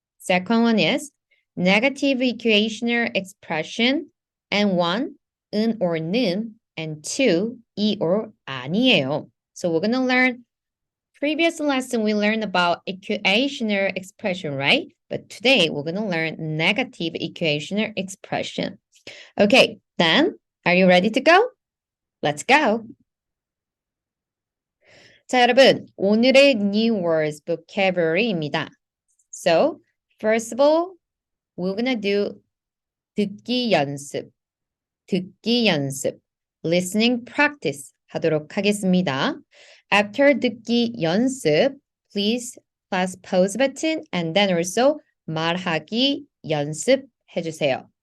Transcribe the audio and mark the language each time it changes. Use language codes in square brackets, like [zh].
[en] Second one is negative equational expression, and 1, 은 or 는, and 2, 이 or 아니에요. So we're going to learn, previous lesson we learned about equational expression, right? But today we're going to learn negative equational expression. Okay, then, are you ready to go? Let's go! [ko] 자, 여러분, 오늘의 [en] new words vocabulary [ko] 입니다. [en] So, first of all, we're gonna do [ko] 듣기 연습, 듣기 연습, [en] listening practice [ko] 하도록 하겠습니다. [en] After 듣기 연습, please press pause button and then also [ko] 말하기 연습 해주세요.